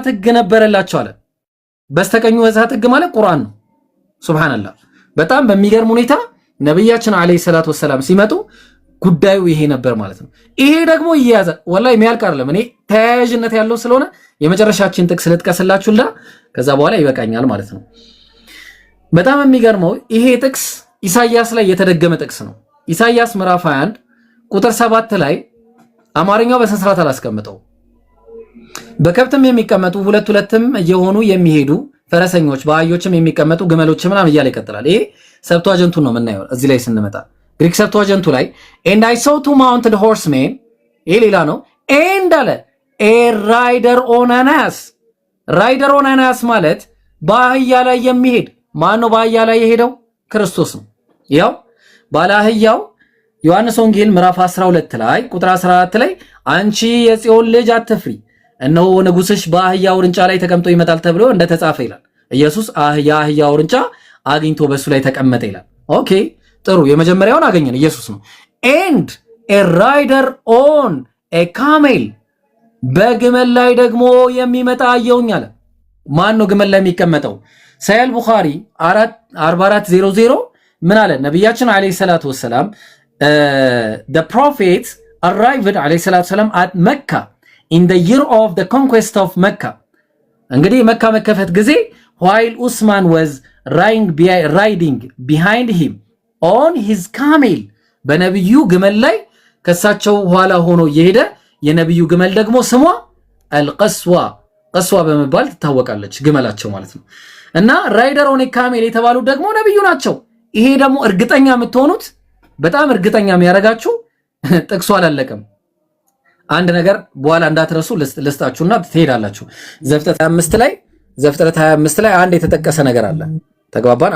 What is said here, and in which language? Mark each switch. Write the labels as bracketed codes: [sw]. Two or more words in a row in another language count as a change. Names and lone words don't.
[am] ህግ ነበረላቸው አለ። በስተቀኙ የእሳት ህግ ማለት ቁርአን ነው። ሱብሃንአላህ። በጣም በሚገርም ሁኔታ ነብያችን [ar] عليه الصلاة والسلام [am] ሲመጡ ጉዳዩ ይሄ ነበር ማለት ነው። ይሄ ደግሞ ይያዘ ወላሂ የሚያልቅ አይደለም። እኔ ተያያዥነት ያለው ስለሆነ የመጨረሻችን ጥቅስ ልጥቀስላችሁና ከዛ በኋላ ይበቃኛል ማለት ነው። በጣም የሚገርመው ይሄ ጥቅስ ኢሳይያስ ላይ የተደገመ ጥቅስ ነው። ኢሳይያስ ምዕራፍ 21 ቁጥር 7 ላይ አማርኛው በስንስራት አላስቀምጠው። በከብትም የሚቀመጡ ሁለትም እየሆኑ የሚሄዱ ፈረሰኞች፣ በአህዮችም የሚቀመጡ ግመሎች ምናምን እያለ ይቀጥላል። ይሄ ሰብቷጀንቱን ነው የምናየው። እዚህ ላይ ስንመጣ ግሪክ ሰብቷጀንቱ ላይ [en] and I saw two mounted horsemen [am] ይሄ ሌላ ነው። and አለ [en] a rider on an ass rider on an ass [am] ማለት በአህያ ላይ የሚሄድ ማን ነው? በአህያ ላይ የሄደው ክርስቶስ ነው። ያው ባለ አህያው ዮሐንስ ወንጌል ምዕራፍ 12 ላይ ቁጥር 14 ላይ አንቺ የጽዮን ልጅ አትፍሪ፣ እነሆ ንጉስሽ በአህያ ውርንጫ ላይ ተቀምጦ ይመጣል ተብሎ እንደተጻፈ ይላል። ኢየሱስ የአህያ ውርንጫ አግኝቶ በሱ ላይ ተቀመጠ ይላል። ኦኬ ጥሩ፣ የመጀመሪያውን አገኘን፣ ኢየሱስ ነው። [en] and a rider on a camel [am] በግመል ላይ ደግሞ የሚመጣ አየሁኝ አለ። ማን ነው ግመል ላይ የሚቀመጠው? ሳሂህ ቡኻሪ 4400 ምን አለ? [en] ነብያችን [ar] عليه الصلاة والسلام [en] the prophet arrived [ar] عليه الصلاة والسلام [en] at Mecca in the year of the conquest of Mecca [am] እንግዲህ መካ መከፈት ጊዜ [en] while Usman was riding behind him on his camel [am] በነብዩ ግመል ላይ ከሳቸው ኋላ ሆኖ የሄደ የነብዩ ግመል ደግሞ ስሟ አልቀስዋ ቀስዋ በመባል ትታወቃለች፣ ግመላቸው ማለት ነው። እና [en] rider on camel [am] የተባሉ ደግሞ ነብዩ ናቸው። ይሄ ደግሞ እርግጠኛ የምትሆኑት በጣም እርግጠኛ የሚያረጋችሁ ጥቅሱ አላለቀም። አንድ ነገር በኋላ እንዳትረሱ ልስጣችሁና ትሄዳላችሁ። ዘፍጥረት 25 ላይ አንድ የተጠቀሰ ነገር አለ። ተግባባን?